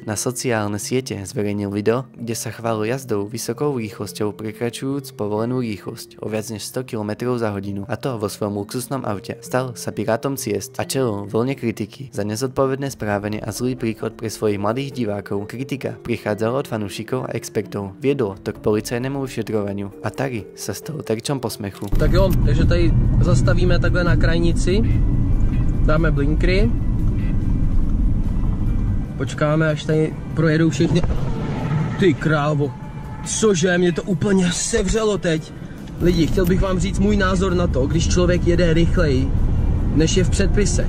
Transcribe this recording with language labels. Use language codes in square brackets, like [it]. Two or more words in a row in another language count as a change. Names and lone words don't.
[sk] Na sociálne siete zverejnil video, kde sa chválil jazdou vysokou rýchlosťou prekračujúc povolenú rýchlosť o viac než 100 km za hodinu. A to vo svojom luxusnom aute. Stal sa pirátom ciest a čelil vlne kritiky za nezodpovedné správanie a zlý príklad pre svojich mladých divákov. Kritika prichádzala od fanúšikov a expertov. Viedlo to k policajnému vyšetrovaniu a Tari sa stal terčom posmechu. [cs] Tak jo, takže tady zastavíme takhle na krajnici. Dáme blinkry. Počkáme, až tady projedou všichni. Ty krávo, cože, mě to úplně sevřelo teď. Lidi, chtěl bych vám říct můj názor na to, když člověk jede rychleji, než je v předpisech.